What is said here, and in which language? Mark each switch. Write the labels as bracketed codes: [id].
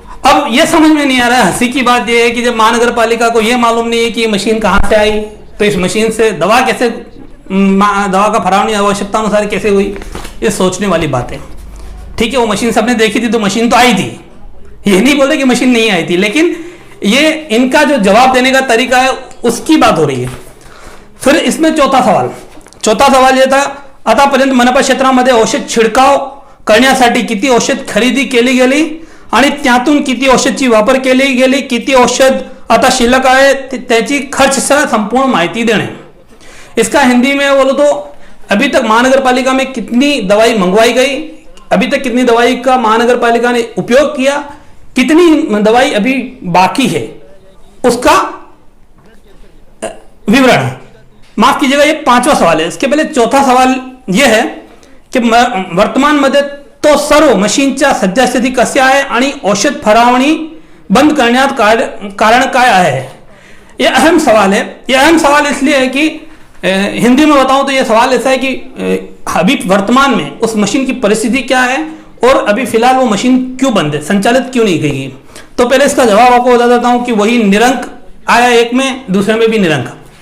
[hi] अब यह समझ में नहीं आ रहा है, हंसी की बात यह है कि जब महानगर पालिका को यह मालूम नहीं है कि ये मशीन कहां से आई, तो इस मशीन से दवा का फरावनी आवश्यकता अनुसार कैसे हुई, ये सोचने वाली बात है। ठीक है, वो मशीन सबने देखी थी तो मशीन तो आई थी, ये नहीं बोल रहे कि मशीन नहीं आई थी, लेकिन ये इनका जो जवाब देने का तरीका है उसकी बात हो रही है। फिर इसमें चौथा सवाल यह था, [mr] आतापर्यंत मनपा क्षेत्रामध्ये औषध छिडकाव करण्यासाठी किती औषध खरेदी केली गेली आणि त्यातून किती औषधची वापर केली गेली, किती औषध आता शिल्लक आहे त्याची खर्चसह संपूर्ण माहिती देणे। [hi] इसका हिंदी में बोलो तो अभी तक महानगर पालिका में कितनी दवाई मंगवाई गई, अभी तक कितनी दवाई का महानगर पालिका ने उपयोग किया, कितनी दवाई अभी बाकी है, उसका विवरण। माफ कीजिएगा, ये पांचवा सवाल है। इसके पहले चौथा सवाल यह है की [mr] वर्तमान मध्ये तो सर्व मशीनच्या सद्यस्थिती कशी आहे आणि औषध फरावणी बंद करण्यात कारण काय आहे। [hi] यह अहम सवाल है। यह अहम सवाल इसलिए है कि हिंदी में बताऊं तो यह सवाल ऐसा है कि अभी वर्तमान में उस मशीन की परिस्थिति क्या है और अभी फिलहाल वो मशीन क्यों बंद है, संचालित क्यों नहीं गई। तो पहले इसका जवाब आपको बता देता हूं कि वही निरंक आया, एक में, दूसरे में भी निरंक।